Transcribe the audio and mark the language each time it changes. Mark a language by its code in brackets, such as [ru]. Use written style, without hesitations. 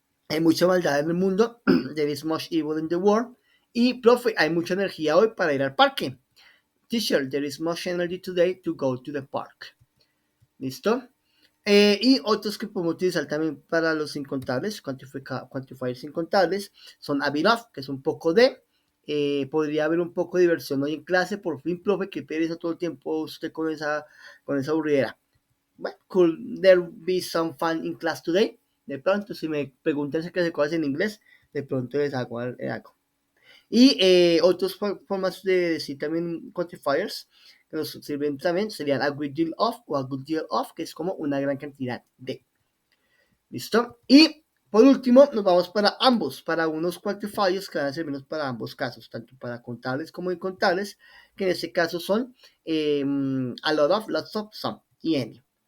[es] Hay mucha maldad en el mundo, [en] there is much evil in the world. [es] Y, profe, hay mucha energía hoy para ir al parque. [en] Teacher, there is much energy today to go to the park. [es] ¿Listo? Y otros que podemos utilizar también para los incontables, quantifiers incontables, son a bit of, que es un poco de. Podría haber un poco de diversión hoy en clase, por fin, profe, que pereza todo el tiempo usted con esa aburridera. [en] Well, could there be some fun in class today? [es] De pronto, si me preguntan qué se cosas en inglés, de pronto les hago algo. Y otras formas de decir también quantifiers que nos sirven también serían a great deal of o a good deal of, que es como una gran cantidad de. ¿Listo? Y por último, nos vamos para ambos, para unos quantifiers que van a servirnos para ambos casos, tanto para contables como incontables, que en este caso son a lot of, lots of, some y any.